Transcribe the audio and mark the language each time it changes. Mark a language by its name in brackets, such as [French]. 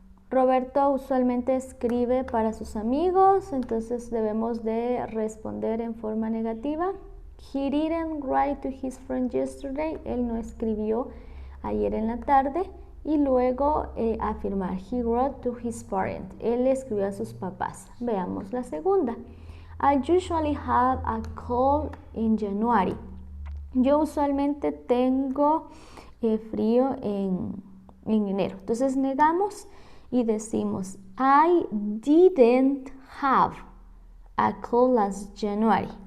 [Spanish] Roberto usualmente escribe para sus amigos, entonces debemos de responder en forma negativa. [English] He didn't write to his friend yesterday. [Spanish] Él no escribió ayer en la tarde. Y luego afirmar. [English] He wrote to his parents. [Spanish] Él escribió a sus papás. Veamos la segunda. [English] I usually have a cold in January. [Spanish] Yo usualmente tengo frío en enero. Entonces negamos y decimos [English] I didn't have a cold last January.